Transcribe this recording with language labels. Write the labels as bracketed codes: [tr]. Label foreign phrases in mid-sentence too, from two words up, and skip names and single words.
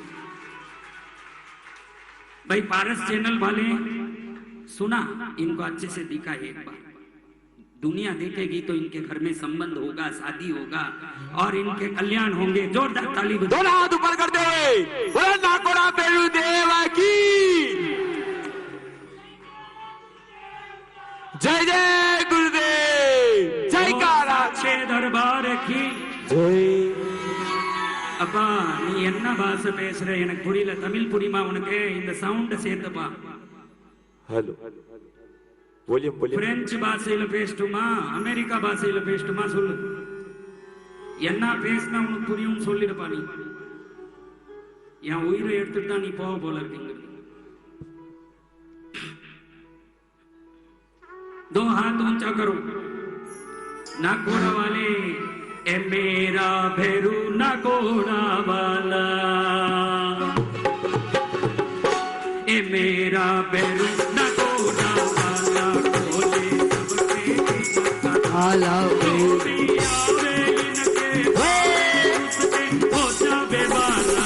[hi] भाई पारस चैनल वाले सुना, इनको अच्छे से दिखा एक बार, दुनिया देखेगी तो इनके घर में संबंध होगा, शादी होगा और इनके कल्याण होंगे। जोरदार ताली बजाओ। दोनों हाथ ऊपर कर दे। बोलो नाकोड़ा भैरव देव की जय। जय गुरुदेव, जय काला दरबार की जय। [ta] அப்பா நீ என்ன பாஷை பேசுற எனக்கு புரியல, தமிழ் புரியுமா உனக்கு? இந்த சவுண்ட் சேர்த்துப்பா. [en] Hello volume [ta] பிரெஞ்சு பாஷையில பேசட்டுமா, அமெரிக்கா பாஷையில பேசட்டுமா சொல்லு. என்ன பேசினா உனக்கு புரியும் சொல்லிடுப்பா. நீ என் உயிரை எடுத்துட்டு தான் நீ போக போல இருக்கீங்க. [hi] 2 हाथ ऊंचा करो। [mwr] नाकोड़ा वाले ए मेरा भैरू नाकोड़ा वाला, ए मेरा भैरू नाकोड़ा वाला, खोले सबके ताला खोले आवे इनके उसके हो जावे वाला।